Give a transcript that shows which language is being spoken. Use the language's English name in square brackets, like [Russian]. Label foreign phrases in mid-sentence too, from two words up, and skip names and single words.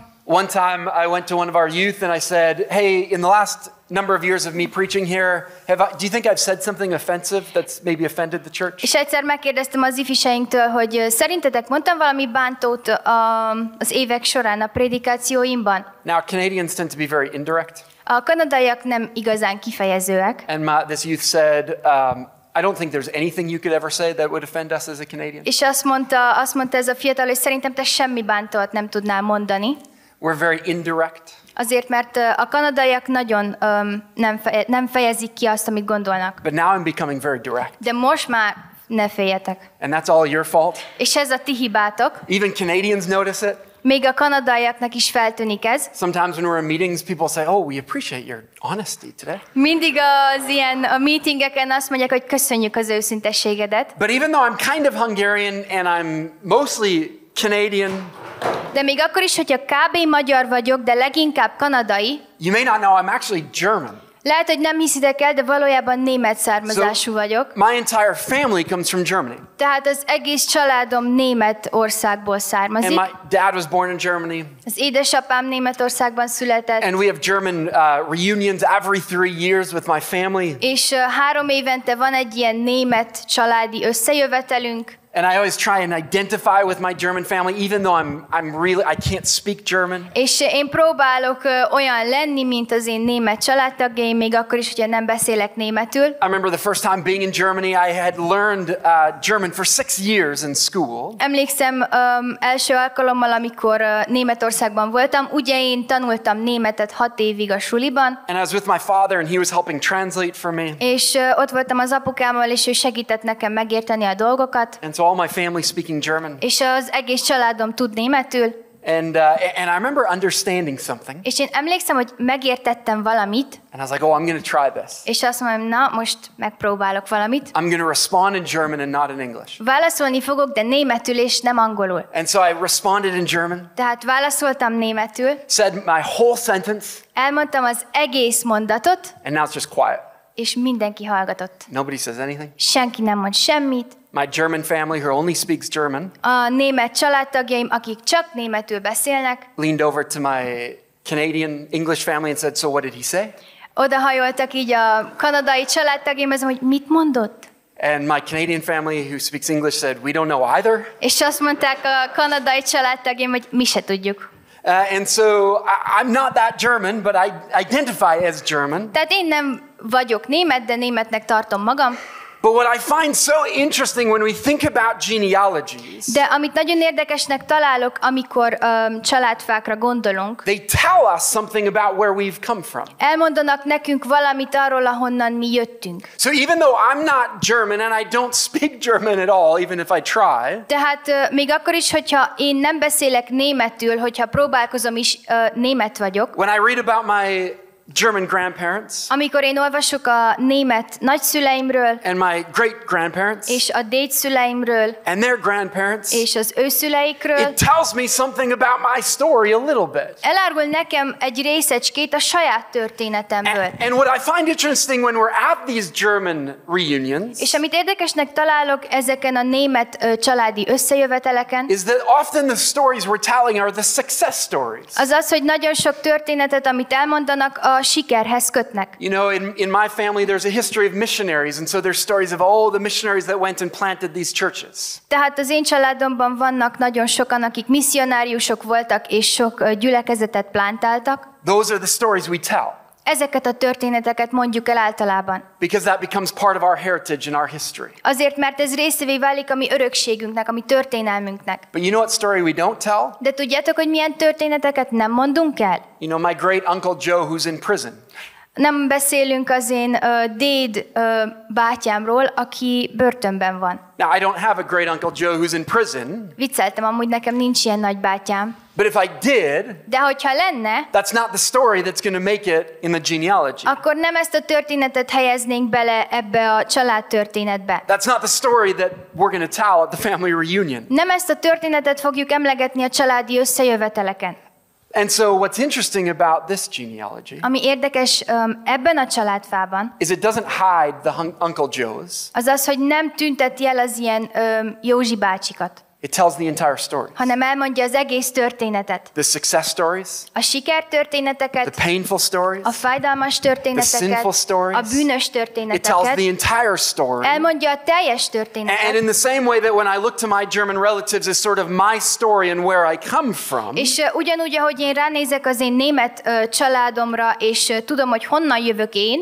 [English] One time I went to one of our youth and I said, hey, in the last number of years of me preaching here, do you think I've said something offensive that's maybe offended the church? [Hungarian] És egyszer megkérdeztem az ifiseinktől, hogy szerintetek mondtam valami bántót az évek során a prédikációimban? [English] Now, Canadians tend to be very indirect. [Hungarian] A kanadaiak nem igazán kifejezőek. [English] And this youth said, I don't think there's anything you could ever say that would offend us as a Canadian. [Hungarian] És azt mondta ez a fiatal, hogy szerintem te semmi bántót nem tudnál mondani. [English] We're very indirect. [Hungarian] Azért, mert a kanadaiak nagyon nem fejezik ki azt, amit gondolnak. [English] But now I'm becoming very direct. [Hungarian] De most már ne féljetek. [English] And that's all your fault. [Hungarian] És ez a ti hibátok. [English] Even Canadians notice it. [Hungarian] Még a kanadaiaknak is feltűnik ez. [English] Sometimes when we're in meetings, people say, oh, we appreciate your honesty today. [Hungarian] Mindig a meetingeken azt mondják, hogy köszönjük az őszintességedet. [English] But even though I'm kind of Hungarian and I'm mostly Canadian, [Hungarian] De még akkor is, hogyha kb. Magyar vagyok, de leginkább kanadai, [English] you may not know I'm actually German. [Hungarian] lehet, hogy nem hiszitek el, de valójában német származású vagyok. [English] My entire family comes from Germany. [Hungarian] Tehát az egész családom német országból [English] And [Hungarian] származik. [English] my dad was born in Germany. [Hungarian] Az édesapám Németországban született. [English] And we have German reunions every 3 years with my family. [Hungarian] És 3 évente van egy ilyen német családi összejövetelünk. [English] And I always try and identify with my German family, even though I can't speak German. [Hungarian] És én próbálok olyan lenni, mint az én német családtagjaim, még akkor is, hogyha nem beszélek németül. [English] I remember the first time being in Germany, I had learned German for 6 years in school. [Hungarian] Emlékszem első alkalommal, amikor Németországban voltam, ugye én tanultam németet 6 évig a suliban. [English] And I was with my father and he was helping translate for me. [Hungarian] És ott voltam az apukámmal, és ő segített nekem megérteni a dolgokat. [English] And so all my family speaking German. [Hungarian] És az egész családom tud németül. [English] And I remember understanding something. [Hungarian] És én emlékszem, hogy megértettem valamit. [English] And I was like, oh, I'm going to try this. [Hungarian] És azt mondom, na, most megpróbálok valamit. [English] I'm going to respond in German and not in English. [Hungarian] Válaszolni fogok, de németül és nem angolul. [English] And so I responded in German. [Hungarian] Tehát válaszoltam németül. [English] Said my whole sentence. [Hungarian] Elmondtam az egész mondatot. [English] And now it's just quiet. [Hungarian] És mindenki hallgatott. [English] Nobody says anything. [Hungarian] Senki nem mond semmit. [English] My German family, who only speaks German, [Hungarian] a német családtagjaim, akik csak németül beszélnek, [English] leaned over to my Canadian English family and said, so what did he say? [Hungarian] Odahajoltak így a kanadai családtagjaimhoz, hogy mit mondott? [English] And my Canadian family, who speaks English, said, we don't know either. [Hungarian] És azt mondták a kanadai családtagjaim, hogy mi se tudjuk. [English] And so I'm not that German, but I identify as German. [Hungarian] Tehát én nem vagyok német, de németnek tartom magam. [English] But what I find so interesting when we think about genealogies, [Hungarian] de amit nagyon érdekesnek találok, amikor családfákra gondolunk, [English] they tell us something about where we've come from. [Hungarian] Elmondanak nekünk valamit arról, ahonnan mi jöttünk. [English] So even though I'm not German and I don't speak German at all, even if I try, [Hungarian] tehát még akkor is, hogyha én nem beszélek németül, hogyha próbálkozom is, német vagyok. [English] When I read about my German grandparents, [Hungarian] amikor én olvasok a német nagyszüleimről, [English] and my great grandparents, [Hungarian] és a dédszüleimről, [English] and their grandparents, [Hungarian] és az ő szüleikről, [English] it tells me something about my story a little bit. [Hungarian] Elárul nekem egy részecskét a saját történetemből. [English] And what I find interesting when we're at these German reunions, [Hungarian] és amit érdekesnek találok ezeken a német családi összejöveteleken, [English] is that often the stories we're telling are the success stories. [Hungarian] Az, hogy nagyon sok történetet, amit elmondanak, a sikerhez kötnek. [English] You know, in my family there's a history of missionaries, and so there's stories of all the missionaries that went and planted these churches. [Hungarian] Tehát az én családomban vannak nagyon sokan, akik misszionáriusok voltak és sok gyülekezetet plántáltak. [English] Those are the stories we tell. [Hungarian] Ezeket a történeteket mondjuk el általában. [English] Because that becomes part of our heritage and our history. [Hungarian] Azért, mert ez részévé válik a mi örökségünknek, a mi történelmünknek. [English] But you know what story we don't tell? [Hungarian] De tudjátok, hogy milyen történeteket nem mondunk el? [English] You know, my great uncle Joe who's in prison. [Hungarian] Nem beszélünk az én déd bátyámról, aki börtönben van. [English] Now, I don't have a great uncle Joe who's in prison. [Hungarian] Vicceltem, amúgy nekem nincs ilyen nagybátyám. [English] But if I did, [Hungarian] de hogyha lenne, [English] that's not the story that's going to make it in the genealogy. [Hungarian] Akkor nem ezt a történetet helyeznénk bele ebbe a családtörténetbe. [English] That's not the story that we're going to tell at the family reunion. [Hungarian] Nem ezt a történetet fogjuk emlegetni a családi összejöveteleken. [English] And so what's interesting about this genealogy, [Hungarian] ami érdekes ebben a családfában, [English] is it doesn't hide the Uncle Joes. [Hungarian] Az, hogy nem tünteti el az ilyen Józsi bácsikat. [English] It tells the entire story. [Hungarian] Hanem elmondja az egész történetet. [English] The success stories, [Hungarian] a sikertörténeteket, [English] the painful stories, [Hungarian] a fájdalmas történeteket, [English] the sinful stories, [Hungarian] a bűnös történeteket. [English] It tells the entire story. [Hungarian] Elmondja a teljes történetet. [English] And in the same way that when I look to my German relatives is sort of my story and where I come from. [Hungarian] És ugyanúgy, ahogy én ránézek az én német családomra, és tudom, hogy honnan jövök én.